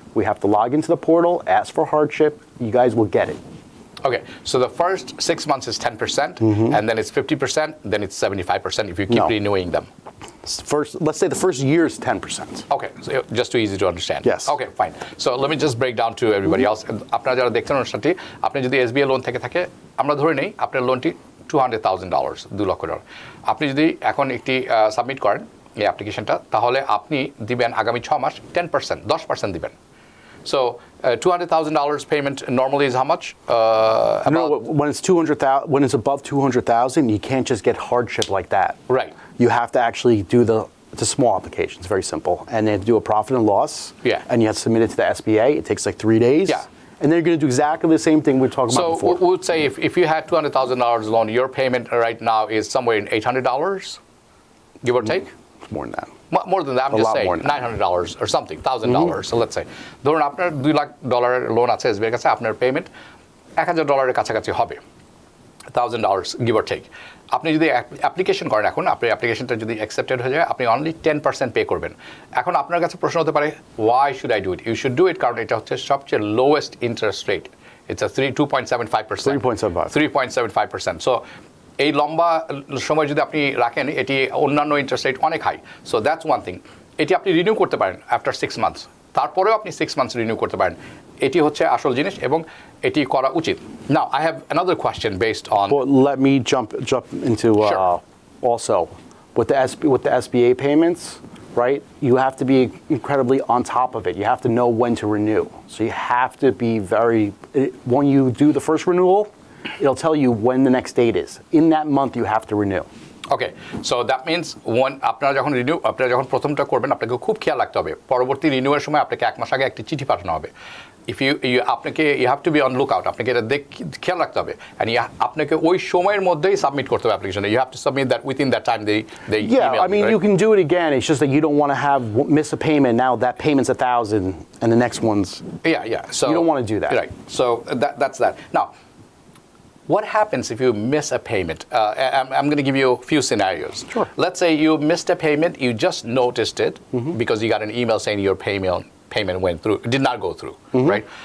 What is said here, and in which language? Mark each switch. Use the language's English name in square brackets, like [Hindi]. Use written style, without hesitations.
[English] We have to log into the portal, ask for hardship. You guys will get it. Okay, so the first 6 months is 10%, and then it's 50%, then it's 75% if you keep renewing them. Let's say the first year is 10%. Okay, so just too easy to understand. Yes. Okay, fine. So let me just break down to everybody else. [Bangla] আপনারা যারা দেখছেন অনুষ্ঠানটি, আপনি যদি SBI loan থেকে থাকে, আমরা ধরে নেই আপনার লোনটি $200,000, $2 লক্ষ। আপনি যদি এখন একটি সাবমিট করেন এই অ্যাপ্লিকেশনটা, তাহলে আপনি দিবেন আগামী 6 মাস 10% দিবেন। [English] So $200,000 payment normally is how much? No, when it's above 200,000, you can't just get hardship like that. Right. You have to actually do it's a small application. It's very simple, and they have to do a profit and loss. Yeah. And you have to submit it to the SBA. It takes like 3 days. Yeah. And they're going to do exactly the same thing we were talking about before. So we would say if you had $200,000 loan, your payment right now is somewhere in $800, give or take. More than that. More than that, I'm just saying $900 or something, $1,000. So let's say, [Bangla] ধরুন আপনার $2 lakh loan আছে SBI কাছে, আপনার payment $1,000 কাছাকাছি হবে, $1,000 [English] give or take. [Bangla] আপনি যদি application করেন, এখন আপনার অ্যাপ্লিকেশনটা যদি অ্যাকসেপ্টেড হয়ে যায়, আপনি অনলি 10% পে করবেন। এখন আপনার কাছে প্রশ্ন হতে পারে, [English] why should I do it? You should do it [Bangla] কারণ এটা হচ্ছে সবচেয়ে [English] lowest interest rate. It's a 2.75%. 3.75. 3.75%. So [Bangla] এই লম্বা সময় যদি আপনি রাখেন এটি অন্যান্য ইন্টারেস্ট রেট অনেক high, [English] So that's one thing. [Bangla] এটি আপনি রিনিউ করতে পারেন [English] after 6 months, [Bangla] তারপরেও আপনি 6 মান্থস রিনিউ করতে পারেন। এটি হচ্ছে আসল জিনিস এবং এটি করা উচিত। [English] Now I have another question based on, Well, let me jump into Sure. also with the SBA payments, right? You have to be incredibly on top of it. You have to know when to renew. So you have to be when you do the first renewal, it'll tell you when the next date is. In that month, you have to renew. Okay, so that means [Bangla] আপনারা যখন প্রথমটা করবেন আপনাকে খুব খেয়াল রাখতে হবে পরবর্তী রিনিউয়ের সময় আপনাকে 1 মাস আগে একটি চিঠি পাঠানো হবে। [English] if you have to be on look out, [Bangla] আপনাকে এটা খেয়াল রাখতে হবে, অ্যান্ড আপনাকে ওই সময়ের মধ্যেই সাবমিট করতে হবে application. [English] You have to submit that within that time they Yeah, I mean, you can do it again. It's just that you don't want to miss a payment. Now that payment's 1,000 and the next one's. Yeah. So you don't want to do that. Right. So that's that. Now, what happens if you miss a payment? I'm going to give you a few scenarios. Sure. Let's say you missed a payment, you just noticed it because you got an email saying your payment went through, did not go through, right?